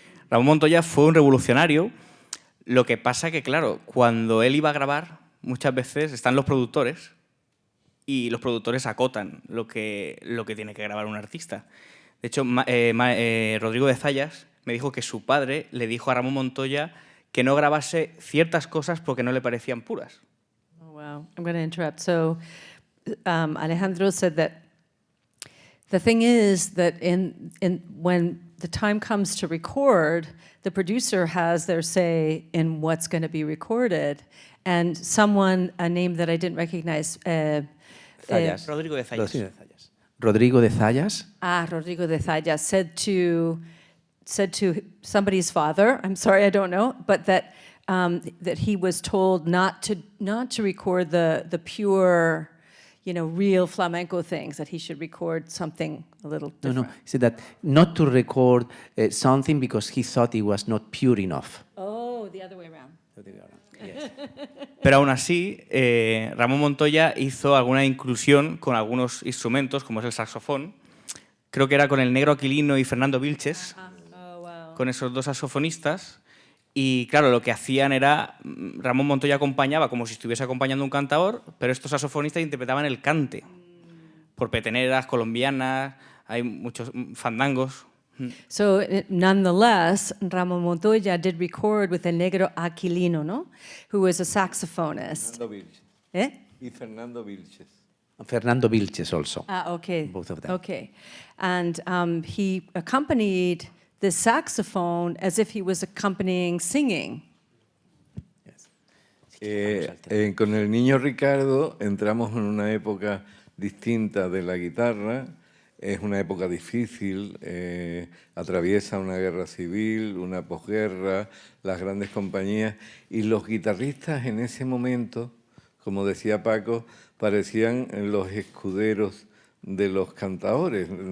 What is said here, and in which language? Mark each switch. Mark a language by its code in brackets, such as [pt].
[es] Ramón Montoya fue un revolucionario. Lo que pasa que, claro, cuando él iba a grabar, muchas veces están los productores y los productores acotan lo que tiene que grabar un artista. De hecho, Rodrigo de Zayas me dijo que su padre le dijo a Ramón Montoya que no grabase ciertas cosas porque no le parecían puras. [en] Oh, wow. I'm going to interrupt. So Alejandro said that the thing is that when the time comes to record, the producer has their say in what's going to be recorded. And someone, a name that I didn't recognize, Zayas. Rodrigo de Zayas. Rodrigo de Zayas. Rodrigo de Zayas said to somebody's father, I'm sorry, I don't know, but that he was told not to record the pure, real flamenco things, that he should record something a little different. No, he said that not to record something because he thought it was not pure enough. Oh, the other way around. [es] Pero aún así, Ramón Montoya hizo alguna inclusión con algunos instrumentos, como es el saxofón. Creo que era con el Negro Aquilino y Fernando Vilches, con esos dos saxofonistas. Y claro, lo que hacían era, Ramón Montoya acompañaba como si estuviese acompañando un cantador, pero estos saxofonistas interpretaban el cante, por peteneras, colombianas, hay muchos fandangos. [en] So nonetheless, Ramón Montoya did record with el Negro Aquilino, ¿no? Who was a saxophonist. [es] Fernando Vilches. Y Fernando Vilches. [en] Fernando Vilches also. Okay. Both of them. Okay. And he accompanied the saxophone as if he was accompanying singing. [es] Con el niño Ricardo entramos en una época distinta de la guitarra. Es una época difícil, atraviesa una guerra civil, una posguerra, las grandes compañías, y los guitarristas en ese momento, como decía Paco, parecían los escuderos de los cantadores.